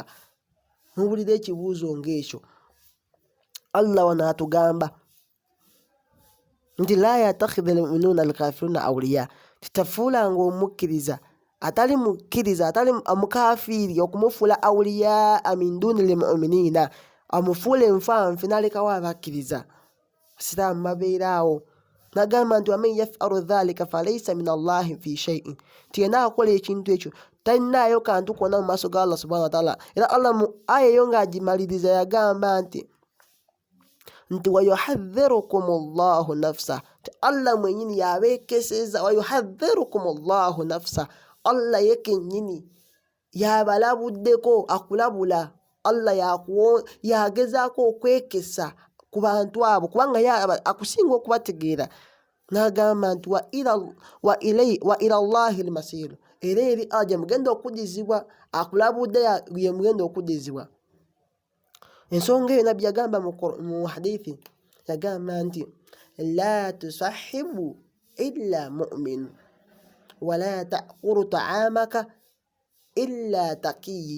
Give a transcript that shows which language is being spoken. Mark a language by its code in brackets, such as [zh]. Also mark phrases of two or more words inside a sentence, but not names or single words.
[lg] Muwulira ekibuuzo ng'ekyo. Allah wano atugamba nti [ar] لا يتخذ المؤمنون الكافرين أولياء, [lg] titafuulanga omukkiriza atali mukkiriza, atali omukafiiri, okumufuula awliyaa [ar] من دون المؤمنين, [lg] amufuula enfanfe n'alekawo abakkiriza. Abasiraamu babeeraawo. Nagamba nti [ar] ومن يفعل ذلك فليس من الله في شيء, [lg] nti yenna akola ekintu ekyo talinaayo kantu konna mu maaso ga Allah [ar] سبحانه وتعالى. [lg] Era Allah mu aya eyo ng'agimaliriza yagamba nti [ar] ويحذركم الله نفسه, [lg] Allah mwenyini yabeekeseza, [ar] ويحذركم الله نفسه, [lg] Allah ye kennyini yabalabuddeko, akulabula. Allah yagezaako okwekesa ku bantu abo kubanga akusinga okubategeera. N'agamba nti [ar] وإلى الله المصير, [lg] era eri Allah mugenda okudizibwa, akulabudde ye mugenda okudizibwa. Ensonga eyo nabbi yagamba mu hadithi, yagamba nti [ar] لا تصاحب إلا مؤمن ولا تأكل طعامك إلا تقي.